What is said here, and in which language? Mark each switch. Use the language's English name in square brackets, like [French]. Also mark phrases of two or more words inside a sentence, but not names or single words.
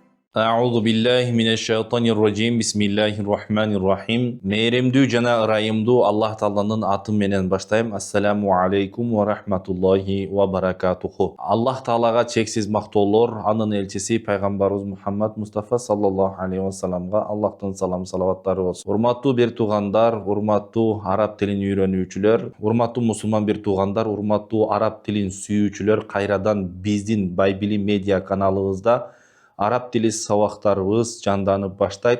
[Arabic] أعوذ بالله من الشيطان الرجيم بسم الله الرحمن الرحيم. [Kyrgyz] Meyrimdүү жана ырайымдуу Аллах Тааланын аты менен баштайм. [Arabic] السلام عليكم ورحمة الله وبركاته. [Kyrgyz] Аллах Таалага чексиз мактоолор, анын элчиси пайгамбарыбыз Мухаммад Мустафа [Arabic] صلى الله عليه وسلم [Kyrgyz] Аллахтын салам салаваттары болсун. Урматтуу бир туугандар, урматтуу араб тилин үйрөнүүчүлөр, урматтуу мусулман бир туугандар, урматтуу араб тилин сүйүүчүлөр, кайрадан биздин Байбилим медиа каналыбызда араб тили сабактарыбыз жанданып баштайт.